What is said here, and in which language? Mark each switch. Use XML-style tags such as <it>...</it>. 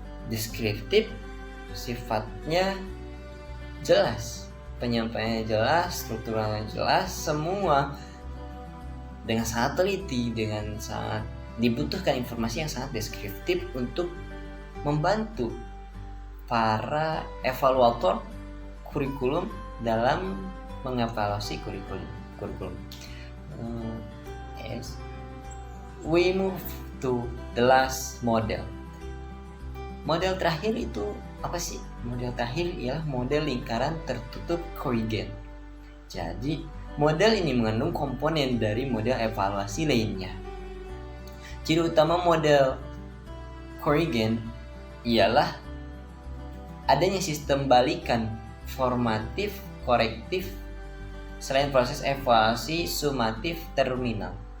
<id>Deskriptif sifatnya jelas, penyampaiannya jelas, strukturalnya jelas, semua dengan sangat teliti, dengan sangat dibutuhkan informasi yang sangat deskriptif untuk membantu para evaluator kurikulum dalam mengevaluasi kurikulum.</id> <en>Yes. We move to the last model.</en> <id>Model terakhir itu apa sih? Model terakhir ialah model lingkaran tertutup Corrigan. Jadi, model ini mengandung komponen dari model evaluasi lainnya. Ciri utama model Corrigan ialah adanya sistem balikan formatif korektif selain proses evaluasi sumatif terminal.</id>